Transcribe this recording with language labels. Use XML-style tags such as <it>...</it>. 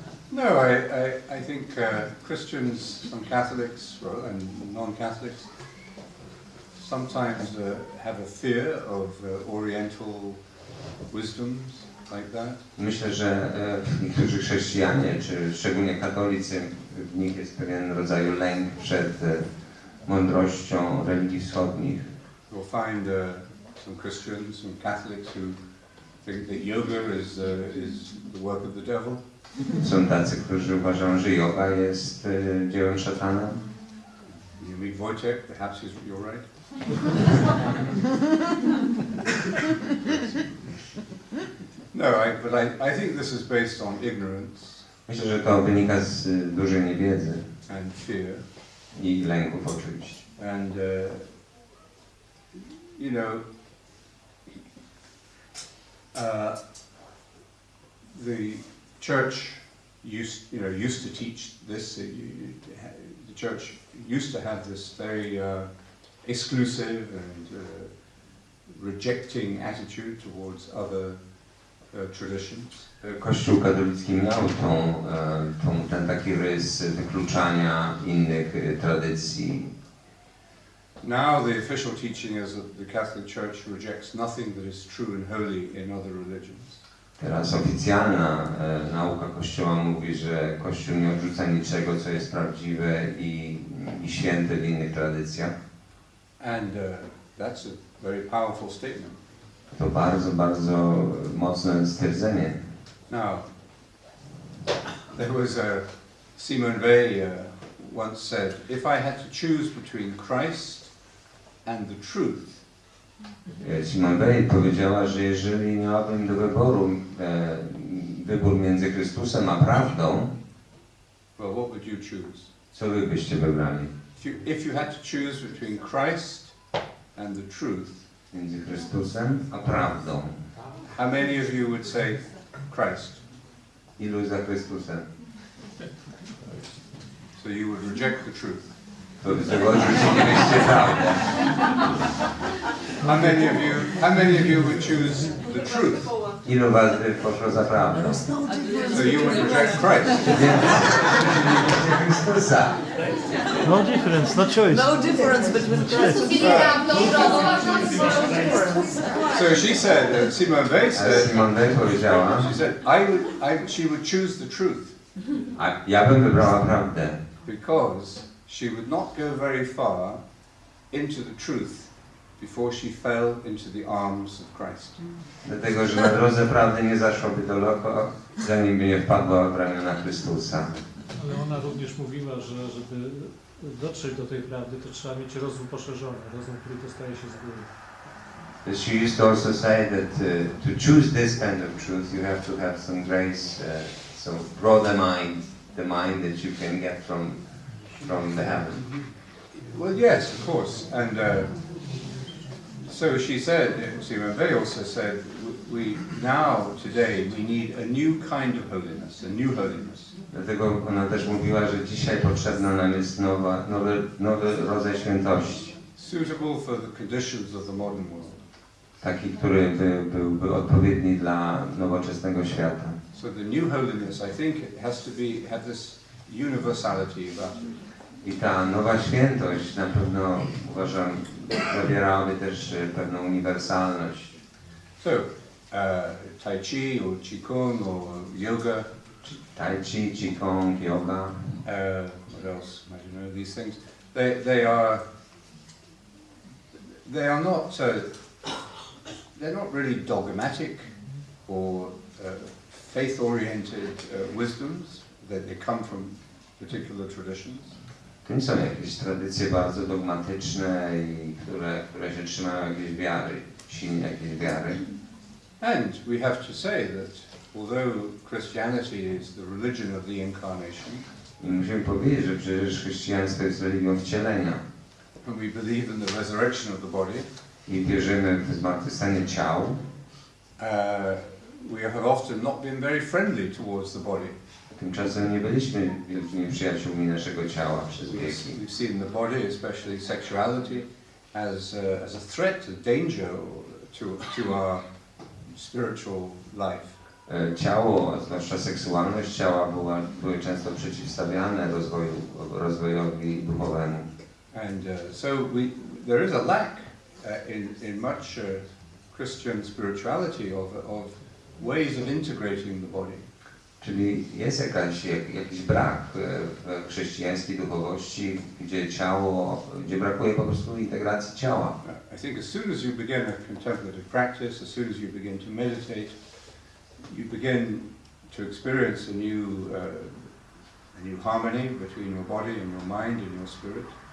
<en>No, I think Christians, some Catholics, and non-Catholics sometimes have a fear of Oriental wisdoms like that.</en> <pl>Myślę, że niektórzy chrześcijanie, czy szczególnie katolicy, w nich jest pewien rodzaj lęk przed mądrością religii wschodnich.</pl> <en>You'll find some Christians, some Catholics who think that yoga is the work of the devil.</en> <pl>Są tacy, którzy uważają, że yoga jest dziełem szatana.</pl> <en>You meet Wojciech, perhaps you're right. No, but I think this is based on ignorance.</en> <pl>Myślę, że to wynika z dużej niewiedzy</pl> <en>And fear.</en> <pl>I lęków oczywiście.</pl> <en>And you know, the church used to teach this. The church used to have this very exclusive and rejecting attitude towards other traditions.</en> <pl>Kościół katolicki miał ten taki rys wykluczania innych tradycji.</pl> <en>Now the official teaching is that the Catholic Church rejects nothing that is true and holy in other religions.</en> <pl>Teraz oficjalna nauka Kościoła mówi, że Kościół nie odrzuca niczego, co jest prawdziwe i święte w innych tradycjach.</pl> <en>And that's a very powerful statement.</en> <pl>To bardzo, bardzo mocne stwierdzenie.</pl> <en>Now, there was Simone Weil once said, if I had to choose between Christ and the truth,</en> <pl>Simone Weil powiedziała, że jeżeli miałabym do wyboru wybór między Chrystusem a prawdą,</pl> <en>well, what would you choose?</en> <pl>co wy byście wybrali?</pl> <en>If you had to choose between Christ and the truth,</en> <pl>Między Chrystusem a prawdą.</pl> <en>how many of you would say Christ?</en> <pl>Ilu za Chrystusem?</pl> <en>So you would reject the truth.</en> <pl>To wy odrzucilibyście prawdę.</pl> <en>How many of you would choose the truth?</en> <pl>Ilu was by poszło za prawdą?</pl> <en>So you would reject Christ.</en> <pl>Chrystusa.</pl> <en>No difference, no choice. No difference between Christ So she said, Simone Weil</en> <pl>Ale</pl> <en>said,</en> <pl>Simone Weil powiedziała,</pl> <en>she said, she would choose the truth</en> <pl>a ja bym wybrała prawdę,</pl> <en>because she would not go very far into the truth before she fell into the arms of Christ.</en> <pl>dlatego że na drodze prawdy nie zaszłaby daleko, zanim by nie wpadła w ramiona Chrystusa. Ale ona również mówiła, że żeby dotrzeć do tej prawdy, to trzeba mieć rozum poszerzony, rozum, który dostaje się z góry.</pl> <en>She used to also say that to choose this kind of truth, you have to have some grace, so broader mind, the mind that you can get from the heaven. Well, yes, of course. And so she said, Simone Weil also said, we now, today, we need a new kind of holiness, a new holiness.</en> <pl>Dlatego ona też mówiła, że dzisiaj potrzebna nam jest nowy rodzaj świętości.</pl> <en>Suitable for the conditions of the modern world.</en> <pl>Taki, który byłby odpowiedni dla nowoczesnego świata.</pl> <en>So the new holiness, I think, it has to have this universality about it.</en> <pl>I ta nowa świętość na pewno, uważam, zawierałaby też pewną uniwersalność.</pl> <en>So, Tai Chi or Qigong or yoga. Tai Chi, Qigong, yoga. What else? I don't know these things. They are not they're not really dogmatic or faith-oriented wisdoms. They come from particular traditions.</en> <pl>To nie są jakieś tradycje bardzo dogmatyczne i które się trzymają jakiejś wiary, silnie jakiejś wiary.</pl> <en>And we have to say that although Christianity is the religion of the incarnation,</en> <pl>I musimy powiedzieć, że przecież chrześcijaństwo jest religią wcielenia.</pl> <en>and we believe in the resurrection of the body,</en> <pl>I wierzymy w zmartwychwstanie ciał,</pl> <en>we have often not been very friendly towards the body.</en> <pl>tymczasem nie byliśmy wielkimi przyjaciółmi naszego ciała przez wieki.</pl> <en>We've seen the body, especially sexuality, as a threat, a danger to our spiritual life.</en> <pl>Ciało, zwłaszcza seksualność ciała były często przeciwstawiane rozwojowi duchowemu.</pl> <en>And so there is a lack in much Christian spirituality of ways of integrating the body.</en> <pl>Czyli jest jakiś brak w chrześcijańskiej duchowości, gdzie brakuje po prostu integracji ciała.</pl> <en>I think as soon as you begin a contemplative practice, as soon as you begin to meditate, you begin to experience a new harmony between your body and your mind and your spirit.</en>